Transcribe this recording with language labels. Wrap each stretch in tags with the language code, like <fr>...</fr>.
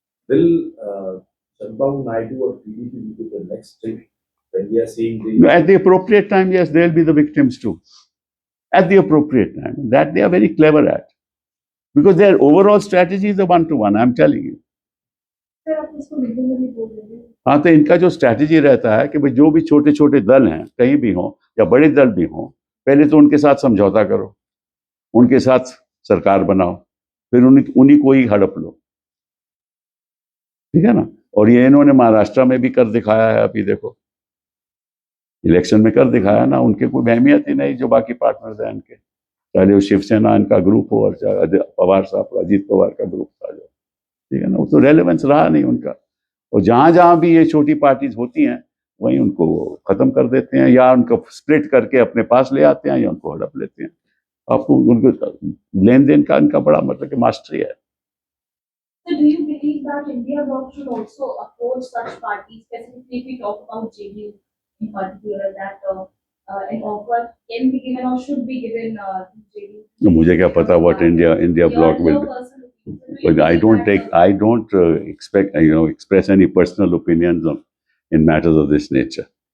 <en>Will Chandrababu Naidu or PDP be the next thing when we are seeing the At the appropriate time, yes, they'll be the victims too. At the appropriate time. That they are very clever at. Because their overall strategy is a one-to-one, I'm telling you.</en> <hi>Sir आप इसको media में भी बोल रहे हैं हाँ, तो इनका जो स्ट्रैटेजी रहता है कि भाई जो भी छोटे छोटे दल हैं कहीं भी हों या बड़े दल भी हों, पहले तो उनके साथ समझौता करो, उनके साथ सरकार बनाओ, फिर उन्हीं को ही हड़प लो, ठीक है ना। और ये इन्होंने महाराष्ट्र में भी कर दिखाया है, अभी देखो इलेक्शन में कर दिखाया ना, उनके कोई अहमियत ही नहीं जो बाकी पार्टनर्स हैं इनके, चाहे वो शिवसेना इनका ग्रुप हो और चाहे पवार साहब अजीत पवार का ग्रुप था जो, ठीक है ना, वो तो रेलेवेंस रहा नहीं उनका। और जहां जहां भी ये छोटी पार्टीज होती हैं वहीं उनको खत्म कर देते हैं या उनको स्प्लिट करके अपने पास ले आते हैं या उनको हड़प लेते हैं। आपको उनको लेन देन का इनका बड़ा मतलब कि मास्टरी है।</hi> <en>So do you believe that India Bloc should also approach such parties, specifically if we talk about JDU in particular, that an offer can be given or should be given to JDU?</en> <hi>तो मुझे क्या पता</hi> <en>What India bloc will, but I don't expect express any personal opinions in matters of this nature.</en>